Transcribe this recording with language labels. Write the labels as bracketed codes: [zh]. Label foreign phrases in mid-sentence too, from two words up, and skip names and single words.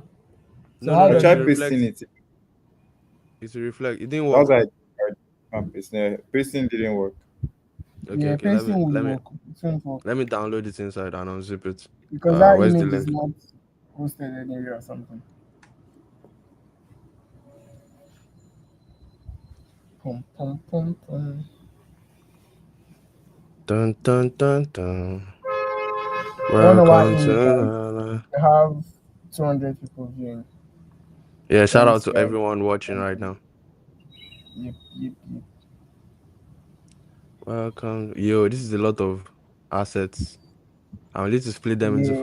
[en] So No, no, how no. I It does will tried it? pasting reflect. it. It will reflect. It didn't That was work. like pasting didn't work. Okay, Yeah, okay. Let me pasting will let me work. It won't work let me download it inside and unzip it. because that Where's the image is link? not hosted anywhere or something. Pum pum pum pum. Dun dun dun dun. I don't know why Welcome to image I have 200 people viewing. yeah. Let Shout me out see to how. everyone watching right now. Yep. Welcome. Yo, this is a lot of assets. I need to split them into